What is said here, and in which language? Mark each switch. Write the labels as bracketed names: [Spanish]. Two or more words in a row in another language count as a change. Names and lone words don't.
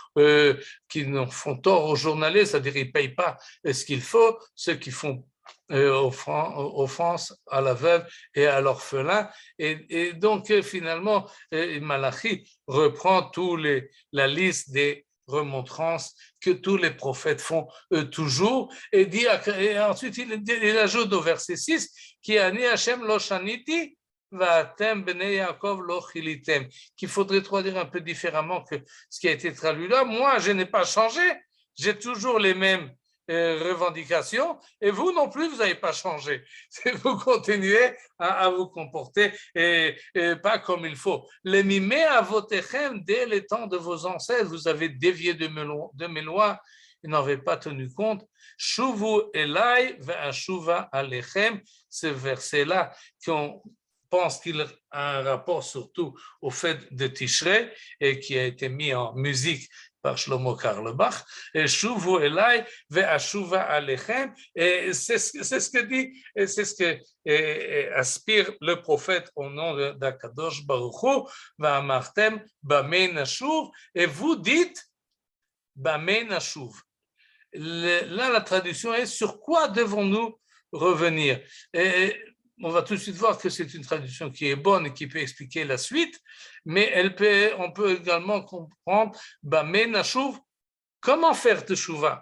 [French] tort aux journalistes, c'est-à-dire ils ne payent pas ce qu'il faut, ceux qui font offense à la veuve et à l'orphelin, et donc finalement Malachi reprend la liste des remontrances que tous les prophètes font toujours, et dit, et ensuite il ajoute au verset 6 [Hebrew] כי אני ה' לא שניתי ואתם בני יעקב לא כליתם, [French] qu'il faudrait traduire un peu différemment que ce qui a été traduit là. Moi je n'ai pas changé, j'ai toujours les mêmes revendications, et vous non plus, vous n'avez pas changé. Vous continuez à vous comporter et pas comme il faut. [Hebrew] למימי אבותיכם, [French] dès les temps de vos ancêtres, vous avez dévié de mes lois, ils n'avaient pas tenu compte. [Hebrew] שובו אלי ואשובה אליכם, [French] ce verset-là qu'on pense qu'il a un rapport surtout au fait de Tishrei et qui a été mis en musique par Shlomo Carlebach, et [Hebrew] שובו אלי ואשובה אליכם, [French] et c'est ce que dit, et c'est ce que aspire le prophète au nom d' [Hebrew] הקדוש ברוך הוא, ואמרתם במה נשוב, [French] et vous dites [Hebrew] במה נשוב. [French] Là, la traduction est sur quoi devons-nous revenir? Et on va tout de suite voir que c'est une traduction qui est bonne et qui peut expliquer la suite, mais on peut également comprendre [Hebrew] במה נשוב, [French] comment faire teshuva?